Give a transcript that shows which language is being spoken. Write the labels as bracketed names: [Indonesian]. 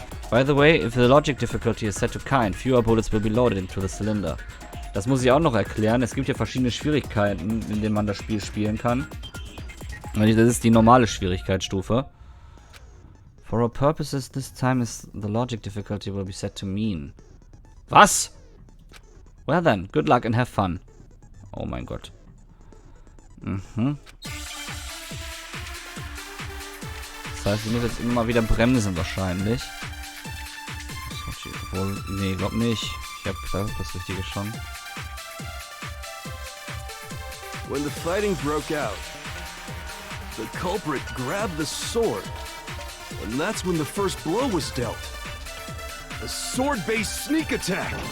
[English] By the way, if the logic difficulty is set to kind, fewer bullets will be loaded into the cylinder. [German] Das muss ich auch noch erklären. Es gibt ja verschiedene Schwierigkeiten, in denen man das Spiel spielen kann. Das ist die normale Schwierigkeitsstufe. [English] For our purposes, this time the logic difficulty will be set to mean. [German] Was? [English] Well then, good luck and have fun. [German] Oh mein Gott. Mhm. Das heißt, ich muss jetzt immer mal wieder bremsen wahrscheinlich. Obwohl, nee, glaub nicht. Ich hab das Richtige schon. [English] When the fighting broke out, the culprit grabbed the sword, and that's when the first blow was dealt. A sword-based sneak attack!